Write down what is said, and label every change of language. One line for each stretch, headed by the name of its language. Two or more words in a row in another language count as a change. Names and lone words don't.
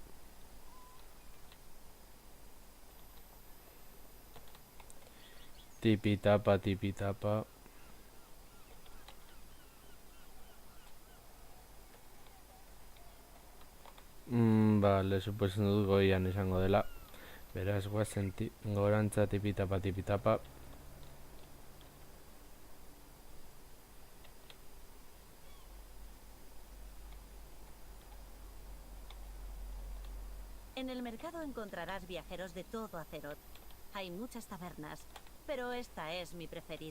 Basque: Tipitapa, tipitapa. Vale, suposen dut goian izango dela. Beraz, guazen gorantza tipitapa, tipitapa.
Spanish: En el mercado encontrarás viajeros de todo Azeroth. Hay muchas tabernas, pero esta es mi preferida.